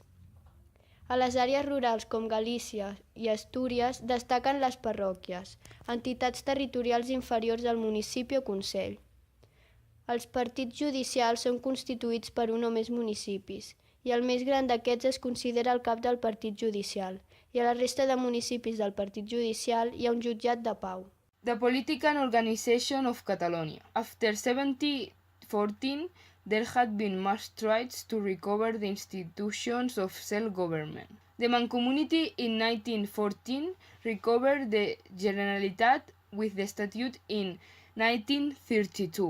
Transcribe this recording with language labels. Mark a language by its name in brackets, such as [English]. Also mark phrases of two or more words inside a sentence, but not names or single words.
[Catalan] A les àrees rurals com Galícia i Astúries destaquen les parròquies, entitats territorials inferiors al municipi o consell. Els partits judicials són constituïts per un o més municipis, i el més gran d'aquests es considera el cap del partit judicial, i a la resta de municipis del partit judicial hi ha un jutjat de pau. [English] The Political Organization of Catalonia. After 1714, there had been much strides to recover the institutions of self-government. The Mancomunity in 1914 recovered the Generalitat with the statute in 1932.